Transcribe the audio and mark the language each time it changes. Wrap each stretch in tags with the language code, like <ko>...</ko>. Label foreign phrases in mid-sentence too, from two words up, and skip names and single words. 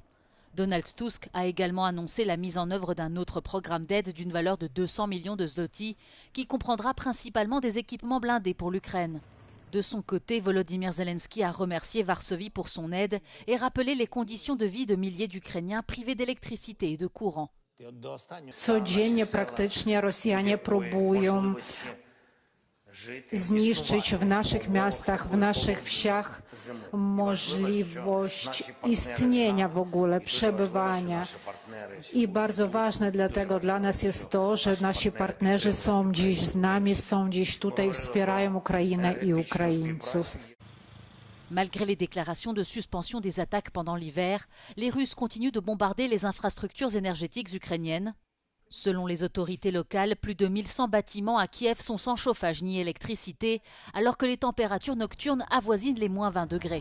<fr>Donald Tusk a également annoncé la mise en œuvre d'un autre programme d'aide d'une valeur de 200 millions de zloty qui comprendra principalement des équipements blindés pour l'Ukraine. De son côté, Volodymyr Zelensky a remercié Varsovie pour son aide et rappelé les conditions de vie de milliers d'Ukrainiens privés d'électricité et de courant.</fr> <pl>Codziennie praktycznie Rosjanie próbują zniszczyć w naszych miastach, w naszych wsiach możliwość istnienia w ogóle, przebywania. I bardzo ważne dlatego dla nas jest to, że nasi partnerzy są dziś z nami, są dziś tutaj, wspierają Ukrainę i Ukraińców.</pl> <fr>Malgré les déclarations de suspension des attaques pendant l'hiver, les Russes continuent de bombarder les infrastructures énergétiques ukrainiennes. Selon les autorités locales, plus de 1100 bâtiments à Kiev sont sans chauffage ni électricité, alors que les températures nocturnes avoisinent les moins 20 degrés.</fr>